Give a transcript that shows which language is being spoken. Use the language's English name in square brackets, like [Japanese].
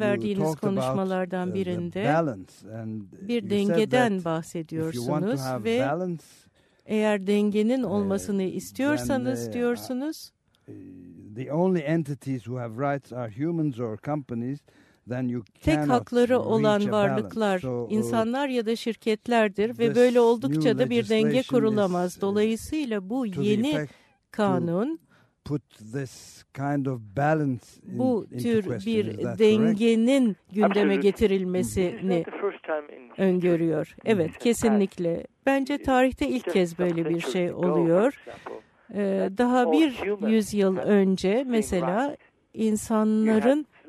[Turkish] verdiğiniz konuşmalardan birinde bir dengeden bahsediyorsunuz ve eğer dengenin olmasını istiyorsanız diyorsunuz, [English] the only entities who have rights are humans or companies, then you cannot [Turkish] tek hakları olan varlıklar insanlar ya da şirketlerdir ve böyle oldukça da bir denge kurulamaz. Dolayısıyla bu yeni kanun [English] put this kind of balance in, [Turkish] bu tür bir dengenin gündeme getirilmesini öngörüyor. Evet, kesinlikle. Bence tarihte ilk kez böyle bir şey oluyor. Daha bir yüzyıl önce mesela insanların